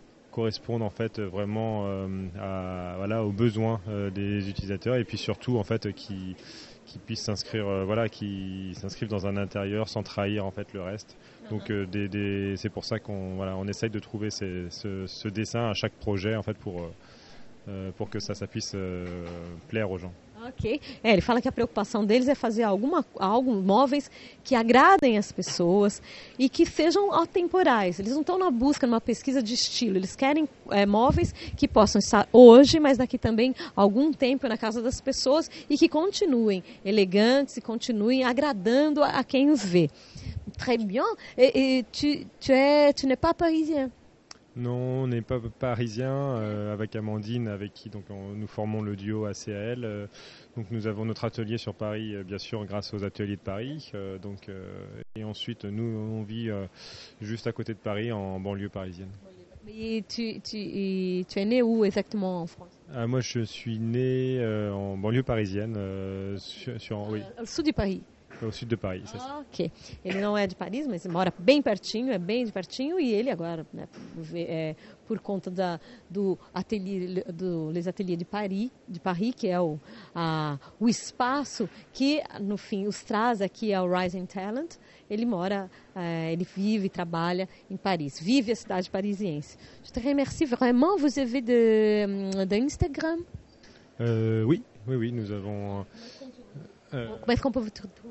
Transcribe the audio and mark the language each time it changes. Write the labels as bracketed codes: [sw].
[fr] correspondent en fait vraiment aux besoins des utilisateurs et puis surtout en fait qui puissent s'inscrire qui s'inscrivent dans un intérieur sans trahir en fait le reste. Donc c'est pour ça qu'on essaye de trouver ce dessin à chaque projet en fait pour que ça puisse plaire aux gens. Ok. [pt] Ele fala que a preocupação deles é fazer móveis que agradem as pessoas e que sejam atemporais. Eles não estão na busca, numa pesquisa de estilo. Eles querem móveis que possam estar hoje, mas daqui também algum tempo na casa das pessoas e que continuem elegantes e continuem agradando a quem os vê. [fr] Très bien. Et tu n'es pas parisien? Non, on n'est pas parisien, avec Amandine, avec qui nous formons le duo ACAL. Donc nous avons notre atelier sur Paris, bien sûr, grâce aux ateliers de Paris. Et ensuite, nous, on vit juste à côté de Paris, en banlieue parisienne. Et tu es né où exactement en France? Moi, je suis né en banlieue parisienne, Au sud de Paris. Au sud de Paris. Ok. [pt] Ele não é de Paris, mas mora bem pertinho, de pertinho, e ele agora, né, por conta do ateliê, Les Ateliers de Paris, que é o espaço que, no fim, os traz aqui ao Rising Talent, ele mora, ele vive e trabalha em Paris, vive a cidade parisiense. [fr] Je te remercie vraiment. Vous avez de Instagram? Oui, nous avons... Comment qu'on peut vous trouver?